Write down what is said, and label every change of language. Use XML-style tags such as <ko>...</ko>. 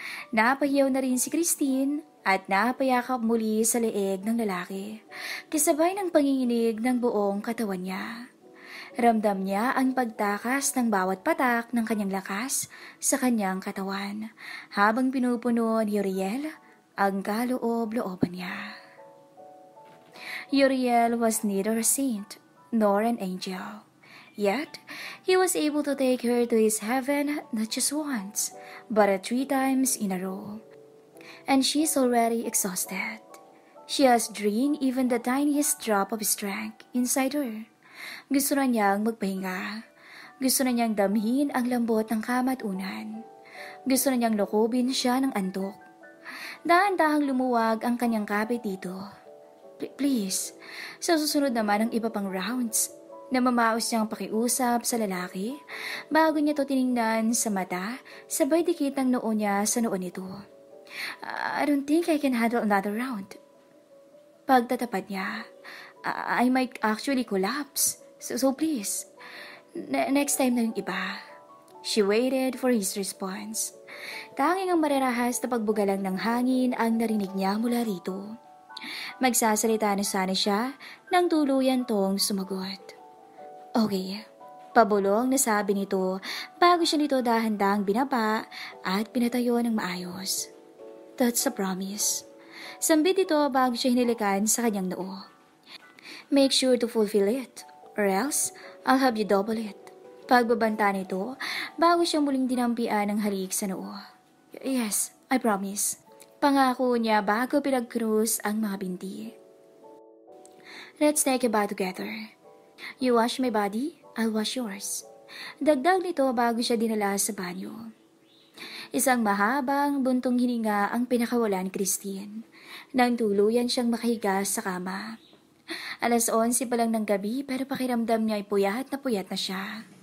<tl>Napahiyaw na rin si Christine at napayakap muli sa leeg ng lalaki, kasabay ng panginginig ng buong katawan niya. Ramdam niya ang pagtakas ng bawat patak ng kanyang lakas sa kanyang katawan, habang pinupuno ni Uriel ang kaloob-looban niya.</tl> <en>Uriel was neither a saint nor an angel. Yet, he was able to take her to his heaven not just once, but 3 times in a row. And she's already exhausted. She has drained even the tiniest drop of strength inside her.</en> <tl>Gusto na niyang magpahinga. Gusto na niyang damhin ang lambot ng kama at unan. Gusto na niyang lokobin siya ng antok. Dahan-dahang lumuwag ang kanyang kapit dito. Please, sa susunod naman ang iba pang rounds. Namamaos niyang pakiusap sa lalaki bago niya to tiningnan sa mata, sabay dikit ang noo niya sa noo nito.</tl> <en>I don't think I can handle another round.</en> <tl>Pagtatapat niya,</tl> <en>I might actually collapse. So please, next time</en> <tl>na yung iba.</tl> <en>She waited for his response.</en> <tl>Tanging ang mararahas na pagbugalang ng hangin ang narinig niya mula rito. Magsasalita na sana siya nang tuluyan tong sumagot. Okay, pabulong na sabi nito bago siya nito dahan-dahang binaba at pinatayo ng maayos.</tl> <en>That's a promise.</en> <tl>Sambit ito bago siya hinilikan sa kanyang noo.</tl> <en>Make sure to fulfill it, or else I'll have you double it.</en> <tl>Pagbabanta nito bago siya muling dinampian ng halik sa noo.</tl> <en>Yes, I promise.</en> <tl>Pangako niya bago pinag-cruise ang mga binti.</tl> <en>Let's take a bath together. You wash my body, I'll wash yours.</en> <tl>Dagdag nito bago siya dinala sa banyo. Isang mahabang buntong hininga ang pinakawala ni Christine nang tuluyan siyang makahiga sa kama. 11:00 pa lang ng gabi pero pakiramdam niya ay puyat na siya.</tl>